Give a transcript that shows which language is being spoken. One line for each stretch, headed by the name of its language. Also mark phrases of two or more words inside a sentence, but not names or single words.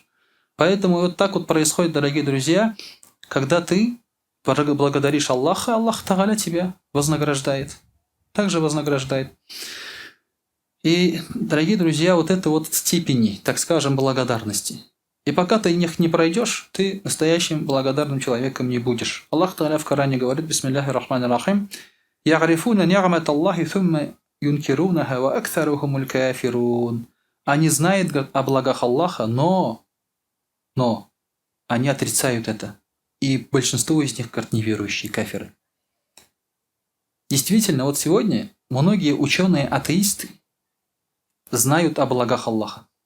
Russian: Поэтому вот так вот происходит, дорогие друзья, когда ты благодаришь Аллаха, Аллах Тааля тебя вознаграждает. Также вознаграждает. И, дорогие друзья, вот это вот степени, так скажем, благодарности. И пока ты их не пройдешь, ты настоящим благодарным человеком не будешь. Аллах Тааля в Коране говорит:
Arabic: «بسم الله الرحمن الرحيم, يعرفون نعمت الله ثم ينكرونها وأكثرهم الكافرون».
Russian: Они знают о благах Аллаха, но они отрицают это. И большинство из них, как неверующие кафиры. Действительно, вот сегодня многие ученые-атеисты знают о благах Аллаха.